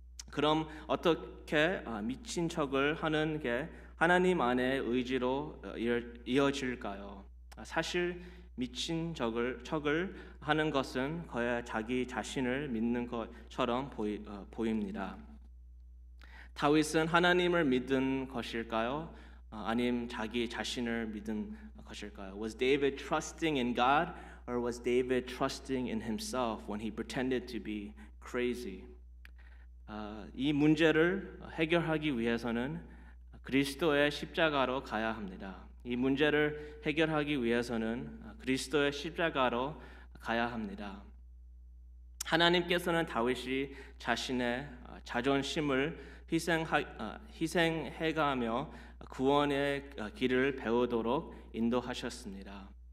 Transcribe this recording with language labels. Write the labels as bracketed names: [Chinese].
[Korean] 그럼 어떻게 미친 척을 하는 게 하나님 안의 의지로 이어질까요? 사실 미친 척을 하는 것은 거의 자기 자신을 믿는 것처럼 보입니다. 다윗은 하나님을 믿은 것일까요? 아니면 자기 자신을 믿은 것일까요? [English] Was David trusting in God or was David trusting in himself when he pretended to be crazy? [Korean] 이 문제를 해결하기 위해서는 그리스도의 십자가로 가야 합니다. 이 문제를 해결하기 위해서는 그리스도의 십자가로 가야 합니다. 하나님께서는 다윗이 자신의 자존심을 희생해가며 구원의 길을 배우도록 인도하셨습니다.